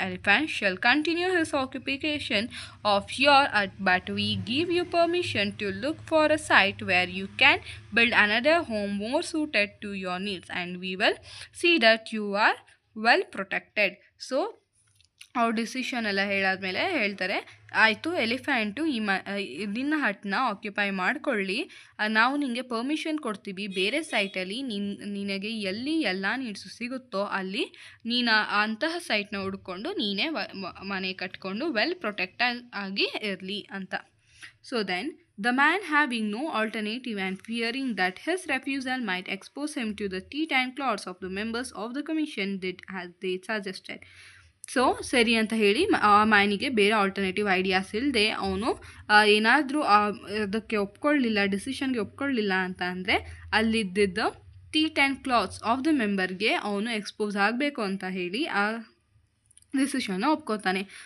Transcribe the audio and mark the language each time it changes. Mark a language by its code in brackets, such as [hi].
[en] Elephant shall continue his occupation of your hut, but we give you permission to look for a site where you can build another home more suited to your needs, and we will see that you are well protected. [kn] So ಅವ್ರ decision ಎಲ್ಲ ಹೇಳಾದ್ಮೇಲೆ ಹೇಳ್ತಾರೆ, ಆಯಿತು elephant ನಿನ್ನ ಹಟ್ನ occupy ಮಾಡ್ಕೊಳ್ಳಿ, ನಾವು ನಿನಗೆ permission ಕೊಡ್ತೀವಿ ಬೇರೆ ಸೈಟಲ್ಲಿ ನಿನಗೆ ಎಲ್ಲಿ ಎಲ್ಲ ನೀಡ್ಸು ಸಿಗುತ್ತೋ ಅಲ್ಲಿ ನೀನು ಅಂತಹ ಸೈಟ್ನ ಹುಡ್ಕೊಂಡು ನೀನೇ ಮನೆ ಕಟ್ಕೊಂಡು ವೆಲ್ ಪ್ರೊಟೆಕ್ಟ್ ಆಗಿ ಇರಲಿ ಅಂತ. [en] So then the man, having no alternative and fearing that his refusal might expose him to the teeth and claws of the members of the commission, did as they suggested. [kn] So ಸರಿ ಅಂತ ಹೇಳಿ ಆ ಮ್ಯಾನಿಗೆ ಬೇರೆ alternative ideas ಇಲ್ಲದೆ ಅವನು ಏನಾದರೂ ಅದಕ್ಕೆ ಒಪ್ಕೊಳ್ಳಿಲ್ಲ, ಡಿಸಿಷನ್ಗೆ ಒಪ್ಕೊಳ್ಳಿಲ್ಲ ಅಂತ ಅಂದರೆ ಅಲ್ಲಿದ್ದ [en] teeth and claws of the ಮೆಂಬರ್ಗೆ [kn] ಅವನು ಎಕ್ಸ್ಪೋಸ್ ಆಗಬೇಕು ಅಂತ ಹೇಳಿ ಆ ಡಿಸಿಷನ್ನ ಒಪ್ಕೋತಾನೆ.